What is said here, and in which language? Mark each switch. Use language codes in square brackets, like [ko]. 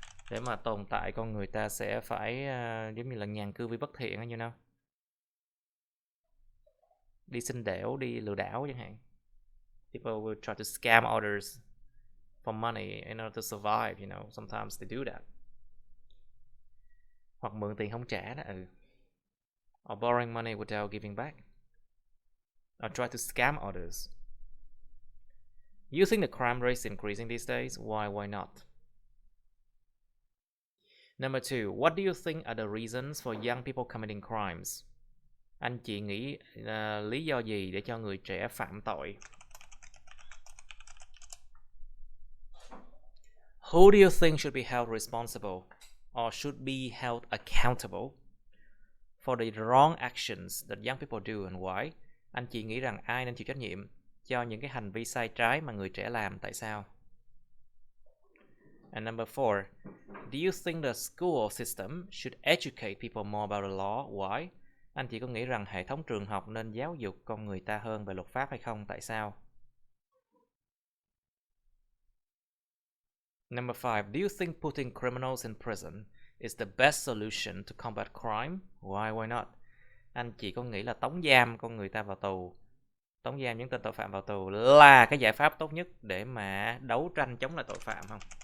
[vi] Để mà tồn tại, con người ta sẽ phải giống như là nhàn cư vi bất thiện, [en] you know, [vi] đi xin đẻo, đi lừa đảo chẳng hạn. [en] People will try to scam others for money in order to survive, you know. Sometimes they do that. [vi] Hoặc mượn tiền không trả đó. [en] Or borrowing money without giving back. Or try to scam others. You think the crime rate is increasing these days? Why not? Number 2, what do you think are the reasons for young people committing crimes? [vi] Anh chị nghĩ lý do gì để cho người trẻ phạm tội? [en] Who do you think should be held responsible or should be held accountable for the wrong actions that young people do and why? [vi] Anh chị nghĩ rằng ai nên chịu trách nhiệm cho những cái hành vi sai trái mà người trẻ làm, tại sao? [en] And number 4, do you think the school system should educate people more about the law? Why? [vi] Anh chị có nghĩ rằng hệ thống trường học nên giáo dục con người ta hơn về luật pháp hay không? Tại sao? [en] Number 5, do you think putting criminals in prison is the best solution to combat crime? Why not? [vi] Anh chị có nghĩ là tống giam con người ta vào tù, tống giam những tên tội phạm vào tù là cái giải pháp tốt nhất để mà đấu tranh chống lại tội phạm không?